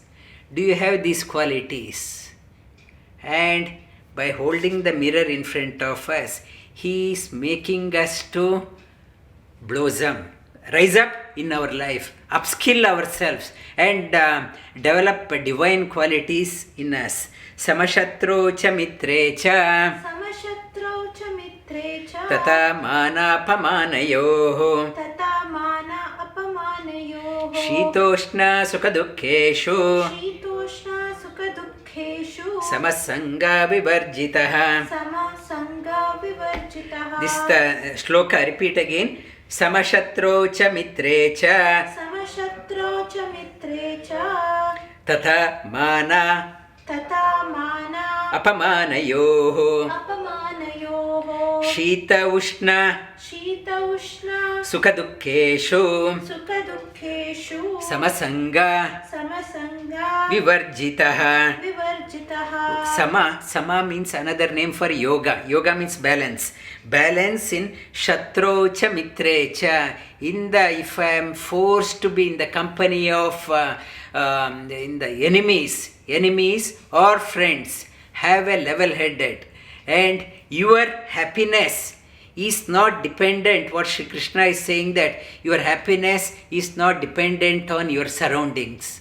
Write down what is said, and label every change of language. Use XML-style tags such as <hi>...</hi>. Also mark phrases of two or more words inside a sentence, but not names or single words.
<en>Do you have these qualities? And by holding the mirror in front of us, he is making us to blossom, rise up in our life, upskill ourselves, and develop divine qualities in us.</en> <sa>Samashatro cha mitre cha Samashatro cha mitre cha tata manapamanayoh tata mana apamanayoh shitoshna sukhadukkeshu Shitoshna sukha dukkheshu samasanga vivarjitah. Samasanga vivarjitah.</sa> <en>This sloka, repeat again.</en> <sa>Samashatro cha mitre cha Samashatro cha mitre cha tata mana tata mana apamanayoh apamanayoh shita ushna Shita ushna sukhadukkeshu sukha dukkheshu samasanga Samasanga vivarjitah. vivarjitah.</sa> <en>Sama means another name for yoga. Yoga means balance. Balance in</en> <sa>shatro cha mitre cha.</sa> <en>If I am forced to be in the company of in the enemies or friends, have a level-headed, and your happiness is not dependent. What Shri Krishna is saying, that your happiness is not dependent on your surroundings.</en>